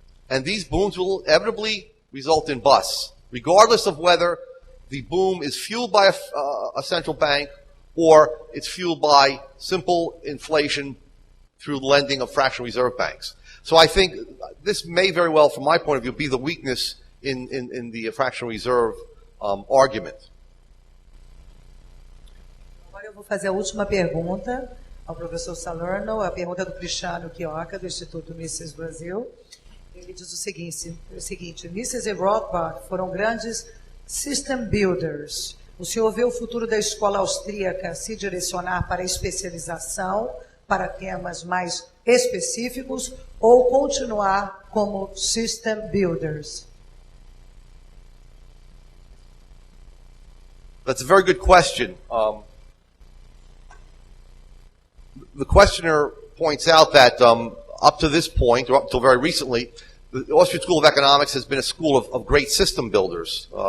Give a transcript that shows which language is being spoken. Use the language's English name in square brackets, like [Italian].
[English] And these booms will inevitably result in busts, regardless of whether the boom is fueled by a central bank or it's fueled by simple inflation through lending of fractional reserve banks. So I think this may very well, from my point of view, be the weakness in the fractional reserve argument. [Portuguese] Agora eu vou fazer a última pergunta ao professor Salerno, a pergunta do Cristiano Chioca, do Instituto Mises Brasil. Ele diz o seguinte: Mises e Rothbard foram grandes system builders. O senhor vê o futuro da escola austríaca se direcionar para a especialização, para temas mais específicos, ou continuar como system builders? [English] That's a very good question. The questioner points out that up to this point, or up until very recently, the Austrian School of Economics has been a school of great system builders.